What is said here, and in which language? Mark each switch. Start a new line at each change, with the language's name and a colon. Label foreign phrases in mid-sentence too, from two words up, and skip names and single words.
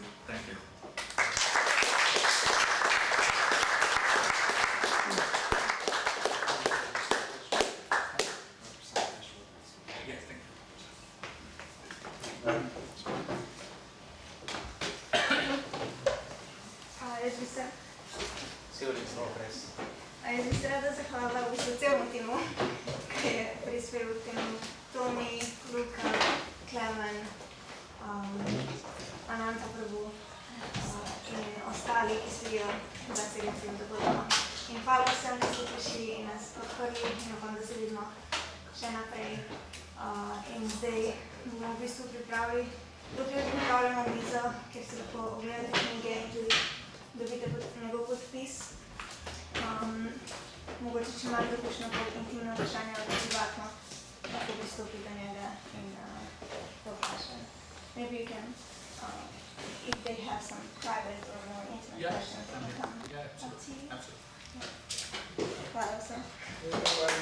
English: Thank you. Yes, thank you. As we said, Still in progress.
Slovenian: as jaz bi se rada zahvalila v bistvu celemu timu, ki je prispel k temu. Tomi, Luka, Klemen, Ananta Prabhu in ostali, ki sedijo za celim film dogodkom. In hvala vsem, ki so prišli in nas podprli in upam, da se vidimo še naprej. In zdaj bomo v bistvu pripravili, dokler pripravljamo mizo, kjer se lahko ogledate knjige in tudi dobite njegov podpis. Mogoče, če imate kakšno intimno vprašanje ali privatno, lahko pristopi do njega in to vprašanje.
English: Maybe you can, if they have some private or more intimate questions, they can come up to you. Absolutely.
Slovenian: Hvala vsem.